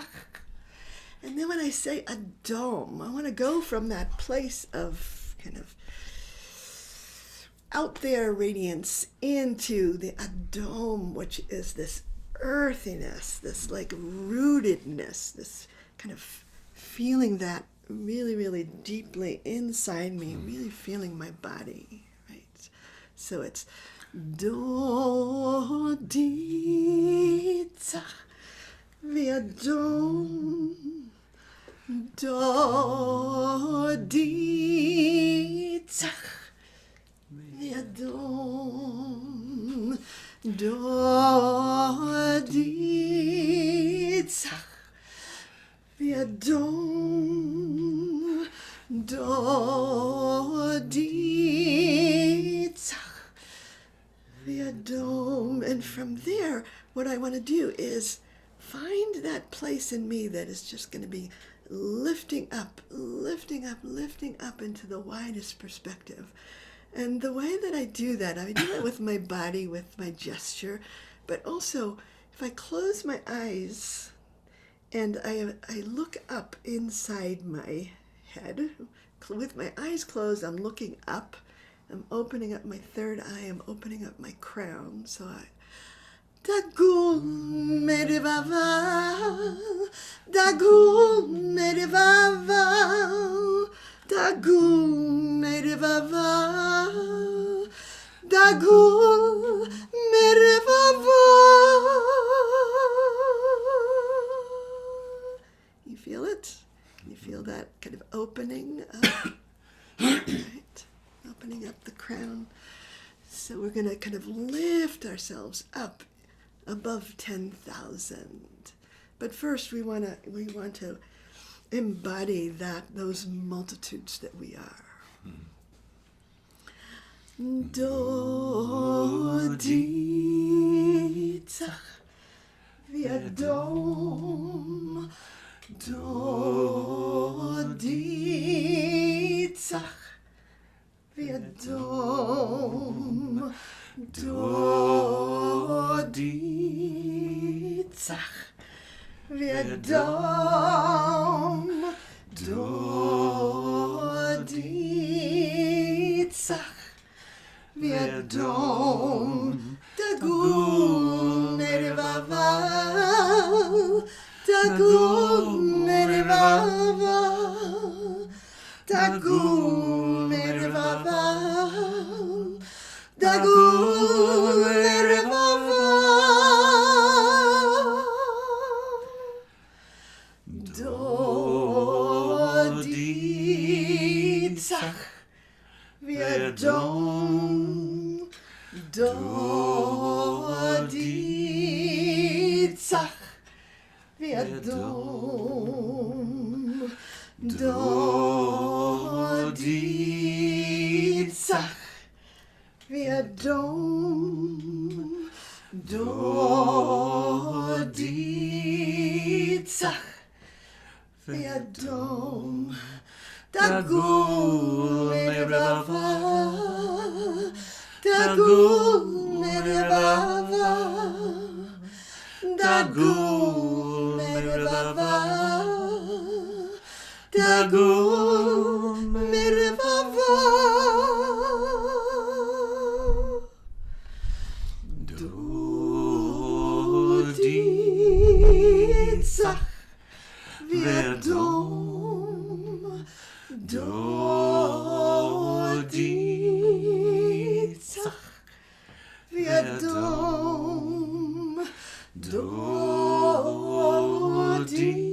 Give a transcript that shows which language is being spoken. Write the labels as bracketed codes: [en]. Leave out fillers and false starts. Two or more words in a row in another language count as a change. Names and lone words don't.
[en] And then when I say Adom, I want to go from that place of kind of out there radiance into the Adom, which is this earthiness, this like rootedness, this kind of feeling that really, really deeply inside me, really feeling my body, right? [he] So it's דודי, צח, ואדון, דודי, צח, ואדון, דודי, צח, ואדון, דודי, צח, ואדון. [en] And from there, what I want to do is find that place in me that is just going to be lifting up into the widest perspective. And the way that I do that with my body, with my gesture, but also if I close my eyes and I look up inside my head, with my eyes closed, I'm looking up I'm opening up my third eye. I'm opening up my crown. [he] So דגול מרבבה, דגול מרבבה, דגול מרבבה, דגול מרבבה. [en] You feel it? Can you feel that kind of opening up? Right? Opening up the crown. So we're going to kind of lift ourselves up above 10,000. But first we want to embody those multitudes that we are. [he] דודי צח ואדום, דודי צח ואדום, דודי צח ואדום, דודי צח ואדום, דגול מרבבה, דגול מרבבה, דגול מרבבה, דגול מרבבה, דודי צח ואדום, דודי צח ואדום, דודי צח ואדום, דודי צח ואדום, דגול מרבבה, דגול מרבבה, דגול מרבבה, דגול מרבבה, דודי צח ואדום, דודי צח ואדום, דודי